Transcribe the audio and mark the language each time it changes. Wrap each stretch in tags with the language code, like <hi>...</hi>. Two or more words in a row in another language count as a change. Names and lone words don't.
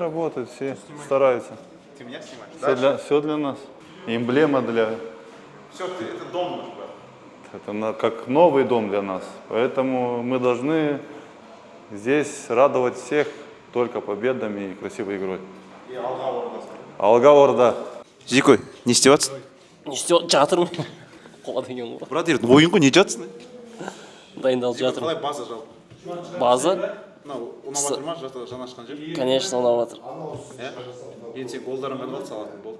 <ru>работают, все стараются. Ты меня снимаешь? Все для нас. Эмблема для... Все, это дом наш, брат. Это как новый дом для нас. Поэтому мы должны здесь радовать всех только победами и красивой игрой. И Алга Орда. Алга Орда.</ru> <kk>Зикой, не істеватсың? Не істеп жатырмын. Қола деген ғой. Брат, ойын ғой, не жатсың? Дайындалып жатырмын. Қалай база жалпы? База, Мынау ұнап жатыр ма? Жаңа ашқан жер? конечно, ұнап жатыр. Енді сен голдарын ғана салатын болды.</kk>